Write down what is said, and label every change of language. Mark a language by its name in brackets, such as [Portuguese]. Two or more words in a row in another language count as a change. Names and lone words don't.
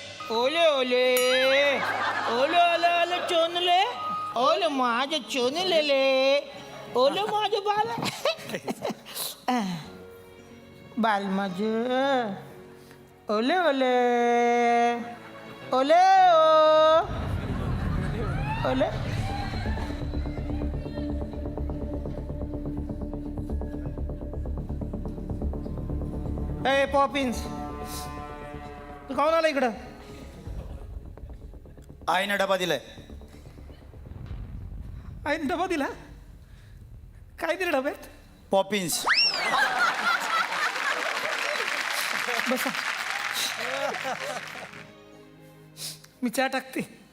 [Marathi] ओले ओले ओले ओले ओले चोनले ओले माझे चोनलेले ओले माझे बाल बाल माझे ओले ओले ओले ओले ए पॉपिन्स तू खाऊन आला इकडं आईनं डबा दिलाय. आईने डबा दिला काय दिलं डब्यात पॉपिन्स. बसा मी चहा टाकते.